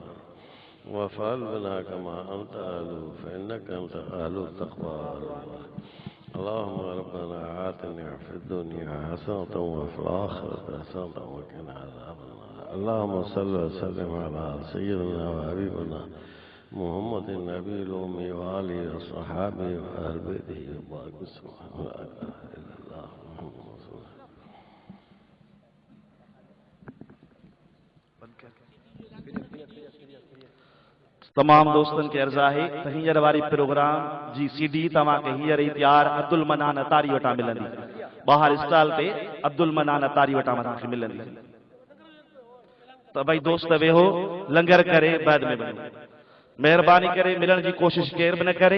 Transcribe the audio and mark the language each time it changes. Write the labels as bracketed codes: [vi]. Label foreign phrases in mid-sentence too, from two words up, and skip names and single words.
[ar] وفعل بنا كما أنت أهل فإنك أنت أهل التقوى اللهم ربنا آتنا في الدنيا حسنة وفي الآخرة حسنة وقنا عذاب النار اللهم صل وسلم على سيدنا وحبيبنا محمد النبي الأمي وآله وصحابه وأهل بيته وبارك وسلم لا إله إلا الله محمد رسول الله [sd] तमाम दोस्तन के अर्ज़ा है त हींअर वारी प्रोग्राम जी सीडी तव्हां खे हींअर ई तैयार अब्दुल मनान अतारी वटां मिलंदी ॿाहिरि स्टॉल ते अब्दुल मनान अतारी वटां तव्हांखे मिलंदी त भई दोस्त वेहो लंगर करे बाद में वञो मेहरबानी करे मिलण जी कोशिश केर बि न करे।